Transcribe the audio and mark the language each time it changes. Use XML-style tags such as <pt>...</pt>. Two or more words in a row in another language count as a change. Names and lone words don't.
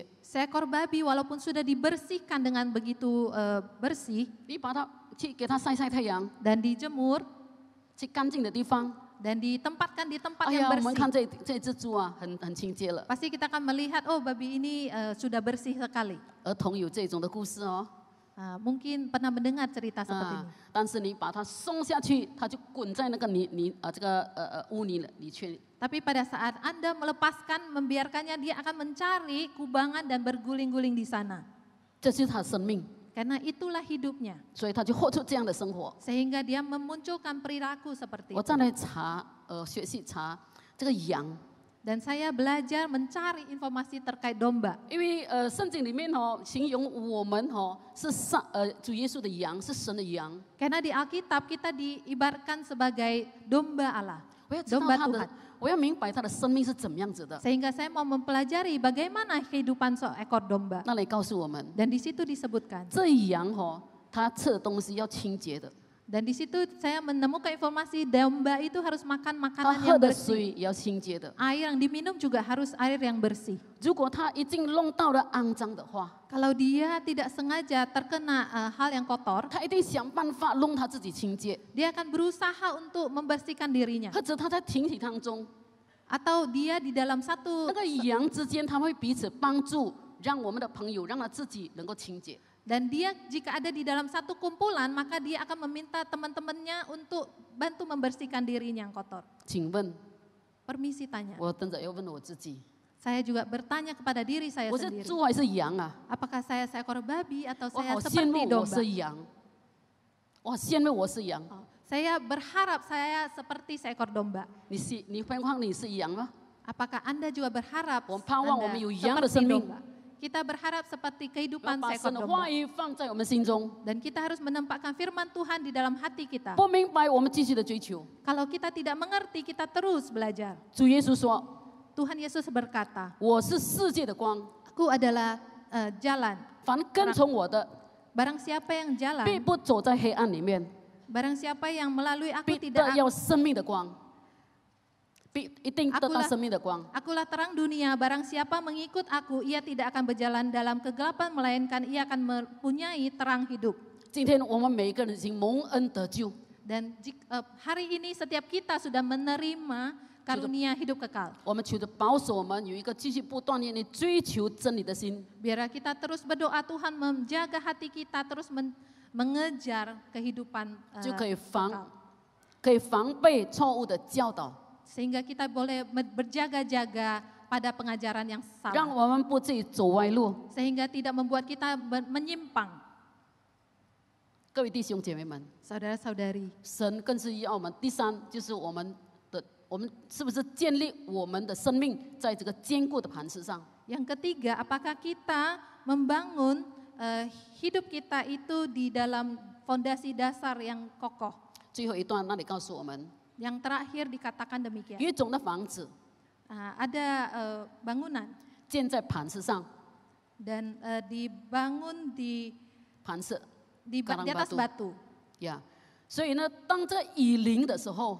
<id>seekor babi walaupun sudah dibersihkan dengan begitu bersih</id> <zh>你把它去给它晒晒太阳，</zh> <id>dan dijemur</id> <zh>去干净的地方。</zh> <id>dan ditempatkan di tempat 哎 yang</id> <zh>呀，我们看</zh> <id>bersih,</id> <zh>这只猪啊，很清洁了。</zh> <id>pasti kita akan melihat, oh babi ini sudah bersih sekali.</id> <zh>儿童有这种的故事哦，</zh> <id>Mungkin pernah mendengar cerita seperti ini.</id> <zh>但是你把它松下去，它就滚在那个这个污泥里去。</zh> <id>Tapi pada saat Anda melepaskan, membiarkannya, dia akan mencari kubangan dan berguling-guling di sana.</id> <zh>这就是它的生命，</zh> <id>Karena itulah hidupnya.</id> <zh>所以它就活出这样的生活。</zh> <id>Sehingga dia memunculkan perilaku seperti</id> <zh>我</zh> <id>itu.</id> <zh>再来查学习查这个羊，</zh> <id>Dan saya belajar mencari informasi terkait domba.</id> <zh>因为圣经里面形容我们是主耶稣的羊，是神的羊。</zh> <id>Karena di Alkitab kita diibaratkan sebagai domba Allah.</id> <zh>我要知道</zh> <id>Domba</id> <zh>他的</zh> <id>Tuhan.，</id> <zh>我要明白他的生命是怎么样子的。</zh> <id>Sehingga saya mau mempelajari bagaimana kehidupan seekor domba.</id> <zh>那里告诉我们，</zh> <id>Dan di situ disebutkan.</id> <zh>这羊它吃的东西要清洁的，</zh> <id>Dan di situ saya menemukan informasi domba itu harus makan</id> <zh>它</zh> <id>makanan</id> <zh>喝</zh> <id>yang</id> <zh>的</zh> <id>bersih.</id> <zh>水也要清洁的。</zh> <id>Air yang diminum juga harus air yang bersih.</id> <zh>如果它已经弄到了肮脏的话，</zh> <id>Kalau dia tidak sengaja terkena hal yang kotor,</id> <zh>他一定想办法弄他自己清洁，</zh> <id>dia akan berusaha untuk membersihkan dirinya.</id> <zh>或者他在群体当中，</zh> <id>Atau dia di dalam satu</id> <zh>那个羊之间他会彼此帮助，让我们的朋友让他自己能够清洁。</zh> <id>dan dia jika ada di dalam satu kumpulan, maka dia akan meminta teman-temannya untuk bantu membersihkan dirinya yang kotor.</id> <zh>请问，</zh> <id>Permisi tanya.</id> <zh>我等着要问我自己，</zh> <id>Saya juga bertanya kepada diri saya</id> <zh>我是</zh> <id>sendiri.</id> <zh>猪还是羊啊？</zh> <id>Apakah saya seekor babi atau</id> <zh>我</zh> <id>saya</id> <zh>好羡</zh> <id>seperti</id> <zh>慕我</zh> <id>domba?</id> <zh>是羊，我好羡慕我是羊。</zh> <id>Saya berharap saya seperti seekor domba.</id> <zh>你盼望你是羊吗？</zh> <id>Apakah Anda juga berharap</id> <zh>我们盼望我</zh> <id>Anda</id> <zh>们有羊的</zh> <id>seperti</id> <zh>生命，</zh> <id>domba? Kita berharap seperti</id> <zh>要</zh> <id>kehidupan</id> <zh>把</zh> <id>seekor</id> <zh>神的</zh> <id>domba.</id> <zh>话语放在我们心中。</zh> <id>Dan kita harus menempatkan firman Tuhan di dalam hati kita.</id> <zh>不明白，我们继续的追求。</zh> <id>Kalau kita tidak mengerti, kita terus belajar.</id> <zh>主耶稣说</zh> <id>Tuhan Yesus berkata,</id> <zh>我是世界的光，</zh> <id>Aku adalah jalan.</id> <zh>凡跟从我的，</zh> <id>Barang siapa yang</id> <zh>必</zh> <id>jalan,</id> <zh>不走在黑暗里面，</zh> <id>barang siapa yang melalui aku</id> <zh>必得</zh> <id>tidak</id> <zh>要生命的光，一定得到生命的光。</zh> <id>Akulah terang dunia, barang siapa mengikut aku, ia tidak akan berjalan dalam kegelapan, melainkan ia akan mempunyai terang hidup.</id> <zh>今天我们每一个人已经蒙恩得救，</zh> <id>Dan hari ini setiap kita sudah menerima karunia hidup kekal.</id> <zh>我们求着保守我们有一个继续不断地追求真理的心，</zh> <id>Biarlah kita terus berdoa, Tuhan menjaga hati kita, terus mengejar kehidupan</id> <zh>就可以</zh> <id>kekal.</id> <zh>可以防备错误的教导，</zh> <id>Sehingga kita boleh berjaga-jaga pada pengajaran yang</id> <zh>让</zh> <id>salah.</id> <zh>我们不至于走歪路。</zh> <id>Sehingga tidak membuat kita menyimpang.</id> <zh>各位弟兄姐妹们，</zh> <id>Saudara-saudari,</id> <zh>神更是要我们。第三就是我们是不是建立我们的生命在这个坚固的磐石上？</zh> <id>yang ketiga, apakah kita membangun hidup kita itu di dalam fondasi dasar yang kokoh?</id> <zh>最后一段那里告诉我们，</zh> <id>Yang terakhir dikatakan demikian.</id> <zh>有一种的房子，</zh> <id>ada bangunan</id> <zh>建在磐石上，</zh> <id>dan dibangun di</id> <zh>磐石</zh> <id>di atas batu. 呀。</id> <zh>所以呢，当这雨淋的时候，</zh>